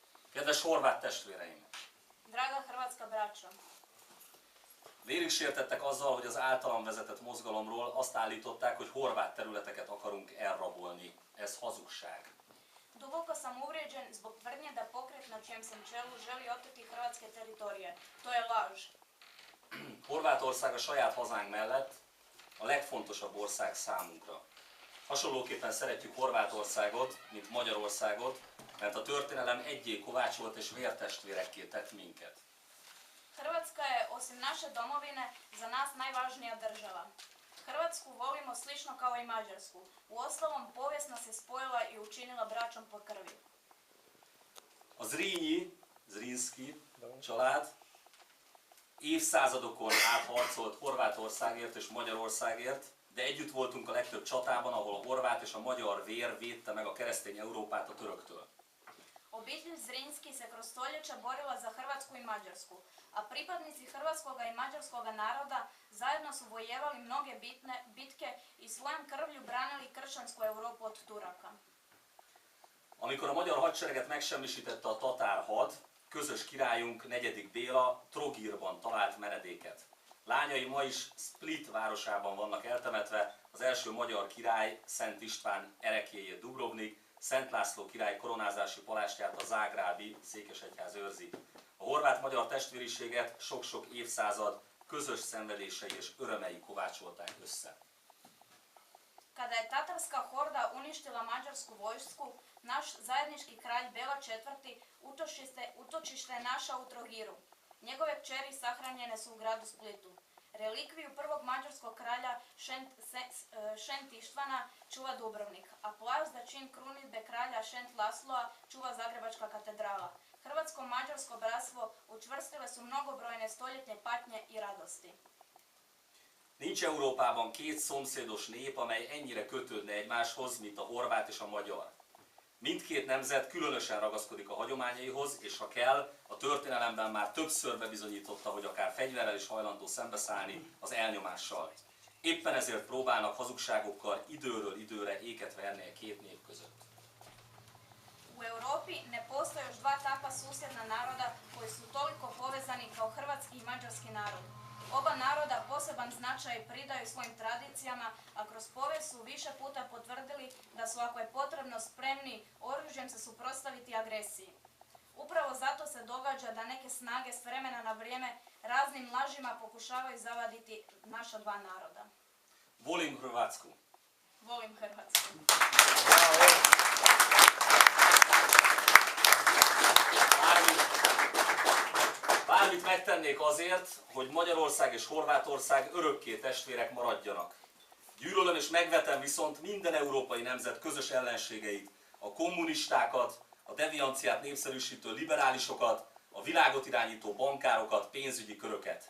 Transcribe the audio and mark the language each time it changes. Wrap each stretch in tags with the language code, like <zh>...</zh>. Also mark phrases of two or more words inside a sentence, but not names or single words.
<hu>Kedves horvát testvéreim!</hu> <hr>Draga hrvatska braćo,</hr> <hu>Vérig sértettek azzal, hogy az általam vezetett mozgalomról azt állították, hogy horvát területeket akarunk elrabolni. Ez hazugság.</hu> <hr>duboko sam uvrijeđen zbog tvrdnje da pokret na čijem sam čelu želi oteti hrvatske teritorije. To je laž.</hr> <hu>Horvátország a saját hazánk mellett a legfontosabb ország számunkra. Hasonlóképpen szeretjük Horvátországot, mint Magyarországot, mert a történelem egyé kovácsolt és vértestvérekké tett minket.</hu> <hr>Hrvatska je, osim naše domovine, za nas najvažnija država. Hrvatsku volimo slično kao i Mađarsku. Uostalom, povijest nas je spojila i učinila braćom po krvi.</hr> <hu>A Zrínyi család évszázadokon át harcolt Horvátországért és Magyarországért, de együtt voltunk a legtöbb csatában, ahol a horvát és a magyar vér védte meg a keresztény Európát a töröktől.</hu> <hr>Obitelj Zrinski se kroz stoljeća borila za Hrvatsku i Mađarsku, a pripadnici hrvatskoga i mađarskoga naroda zajedno su vojevali mnoge bitke i svojom krvlju branili kršćansku Europu od Turaka.</hr> <hu>Amikor a magyar hadsereget megsemmisítette a tatár had, közös királyunk, negyedik Béla Trogirban talált menedéket. Lányai ma is Split városában vannak eltemetve, az első magyar király, Szent István ereklyéjét Dubrovnik, Szent László király koronázási palástját a zágrábi székesegyház őrzi. A horvát-magyar testvériséget sok-sok évszázad közös szenvedései és örömei kovácsolták össze.</hu> <hr>Kada je tatarska horda uništila mađarsku vojsku, naš zajednički kralj Bela IV. Utočište je našao u Trogiru. Njegove kćeri sahranjene su u gradu Splitu. Relikviju prvog mađarskog kralja Šent Ištvana čuva Dubrovnik, a plac za čin krunidbe kralja Šent Lasloa čuva Zagrebačka katedrala. Hrvatsko-mađarsko bratstvo učvrstile su mnogobrojne stoljetne patnje i radosti.</hr> <hu>Nincs Európában két szomszédos nép, amely ennyire kötődne egymáshoz, mint a horvát és a magyar. Mindkét nemzet különösen ragaszkodik a hagyományaihoz, és ha kell, a történelemben már többször bebizonyította, hogy akár fegyverrel is hajlandó szembeszállni az elnyomással. Éppen ezért próbálnak hazugságokkal időről időre éket verni a két nép között.</hu> <hr>U Europi ne postoje još dva takva susjedna naroda koji su toliko povezani kao hrvatski i mađarski narod. Oba naroda poseban značaj pridaju svojim tradicijama, a kroz povijest su više puta potvrdili da su, ako je potrebno, spremni oružjem se suprotstaviti agresiji. Upravo zato se događa da neke snage s vremena na vrijeme raznim lažima pokušavaju zavaditi naša dva naroda. Volim Hrvatsku. Volim Hrvatsku.</hr> <hu>Bármit megtennék azért, hogy Magyarország és Horvátország örökké testvérek maradjanak. Gyűlölöm és megvetem viszont minden európai nemzet közös ellenségeit, a kommunistákat, a devianciát népszerűsítő liberálisokat, a világot irányító bankárokat, pénzügyi köröket.</hu>